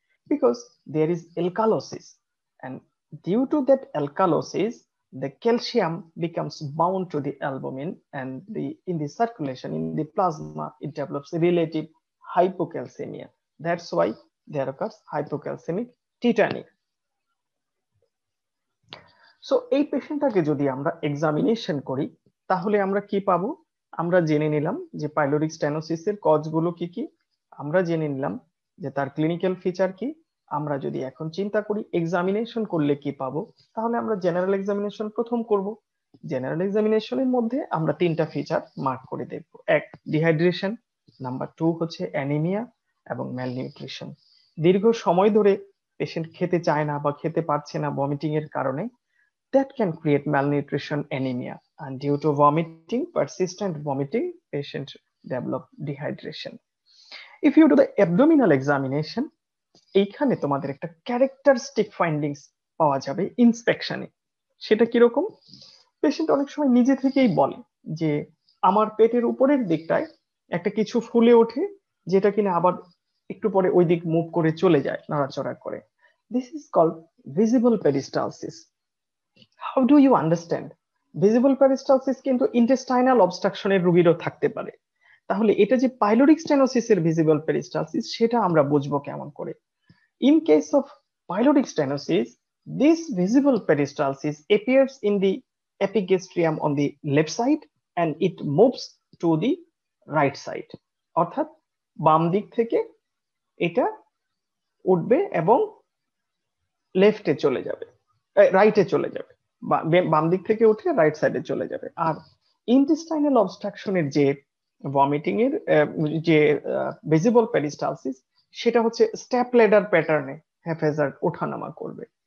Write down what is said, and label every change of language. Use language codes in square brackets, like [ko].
[en] Because there is alkalosis, and due to that alkalosis, the calcium becomes bound to the albumin, and in the circulation in the plasma it develops relative hypocalcemia. That's why there occurs hypocalcemic tetany. [bn] So এই পেশেন্টটাকে যদি আমরা examination করি, তাহলে আমরা কি পাবো? আমরা জেনে নিলাম যে পাইলোরিক স্টেনোসিসের কজগুলো কি কি, আমরা জেনে নিলাম যে তার ক্লিনিক্যাল ফিচার কি। আমরা যদি এখন চিন্তা করি এক্সামিনেশন করলে কি পাবো, তাহলে আমরা জেনারেল এক্সামিনেশন প্রথম করব। জেনারেল এক্সামিনেশনের মধ্যে আমরা 3টা ফিচার মার্ক করে দেখব। এক, ডিহাইড্রেশন, নাম্বার 2 হচ্ছে অ্যানিমিয়া এবং ম্যালনিউট্রিশন। দীর্ঘ সময় ধরে পেশেন্ট খেতে চায় না বা খেতে পারছে না ভমিটিং এর কারণে, [en] that can create malnutrition, anemia, and due to vomiting, persistent vomiting, patient develop dehydration. If you do the abdominal examination, [bn] এইখানে তোমাদের একটা ক্যারেক্টারিস্টিক ফাইন্ডিংস পাওয়া যাবে ইন্সপেকশনে। সেটা কিরকম? পেশেন্ট অনেক সময় নিজে থেকেই বলে যে আমার পেটের উপরের দিকটায় একটা কিছু ফুলে ওঠে, যেটা কিনা আবার একটু পরে ওই দিক মুভ করে চলে যায়, নড়াচড়া করে। [en] This is called visible peristalsis. How do you understand? [bn] Visible peristalsis কিন্তু ইন্টেস্টাইনাল অবস্ট্রাকশনের রোগীরও থাকতে পারে। তাহলে এটা যে পাইলোরিক স্টেনোসিসের ভিজিবল পেরিস্টালসিস, সেটা আমরা বুঝবো কেমন করে? [en] In case of pyloric stenosis, this visible peristalsis appears in the epigastrium on the left side and it moves to the right side. [bn] অর্থাৎ বাম দিক থেকে এটা উঠবে এবং লেফটে চলে যাবে, রাইটে চলে যাবে, বাম দিক থেকে উঠে রাইট সাইডে চলে যাবে। আর ইন্টেস্টাইনাল অবস্ট্রাকশনের যে ভমিটিং এর যে ভিজিবল পেরিস্টালসিস, সেটা হচ্ছে স্টেপ লেডার প্যাটার্নে হ্যাফেজার্ড ওঠানামা করবে।